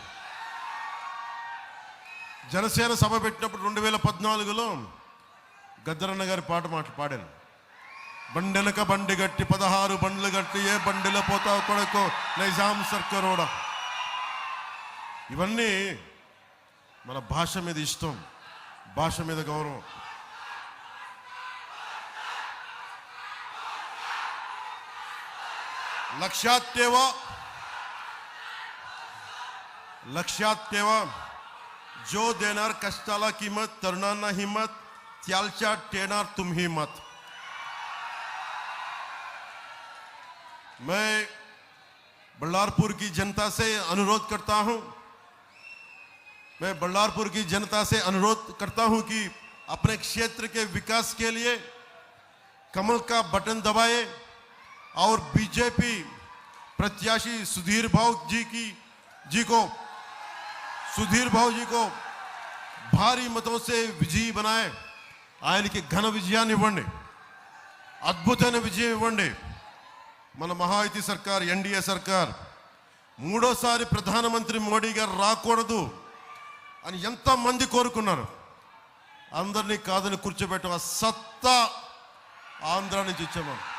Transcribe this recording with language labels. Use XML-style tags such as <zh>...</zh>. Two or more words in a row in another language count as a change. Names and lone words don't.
<te>జనసేన సభ పెట్టినప్పుడు 2014లో గద్దరన్న గారి పాట పాడాను. బండెనక బండి గట్టి 16 బండ్లు గట్టి ఏ బండిలో పోతావు కొడుకో నైజాం సర్కారోడా. ఇవన్నీ మన భాష మీద ఇష్టం, భాష మీద గౌరవం.</te> <mr>लक्षात ठेवा जो देणार कष्टाला किंमत, तरुणांना हिम्मत, त्यालच्या टेणार तुम्ही मत.</mr> <hi>मैं बल्लारपुर की जनता से अनुरोध करता हूं, मैं बल्लारपुर की जनता से अनुरोध करता हूं कि अपने क्षेत्र के विकास के लिए कमल का बटन दबाए और बीजेपी प्रत्याशी सुधीर भाऊ जी को भारी मतों से विजयी बनाए।</hi> <te>ఆయన కి ఘన విజయాన్ని ఇవ్వండి, అద్భుతమైన విజయం ఇవ్వండి। మన మహాయుతి సర్కార్, ఎన్డీఏ సర్కార్ మూడోసారి ప్రధానమంత్రి మోడీ గారు రాకూడదు అని ఎంత మంది కోరుకున్నారు। అందరినీ కాదని కూర్చోబెట్టిన సత్తా ఆంధ్ర నుంచి ఇచ్చాము।</te>